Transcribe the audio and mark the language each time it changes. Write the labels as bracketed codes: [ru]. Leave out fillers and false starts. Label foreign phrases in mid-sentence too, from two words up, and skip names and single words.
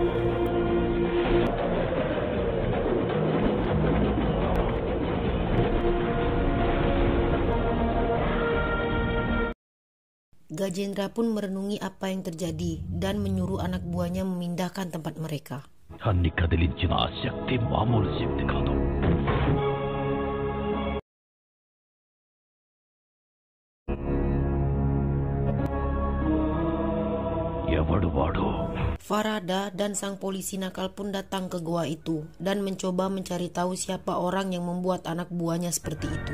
[id] Gajendra pun merenungi apa yang terjadi dan menyuruh anak buahnya memindahkan tempat mereka. [te] అన్ని కదిలించిన ఆ శక్తి మామూలు శక్తి కాదు. ఎవడు వాడు? [id] Farada dan sang polisi nakal pun datang ke goa itu dan mencoba mencari tahu siapa orang yang membuat anak buahnya seperti itu.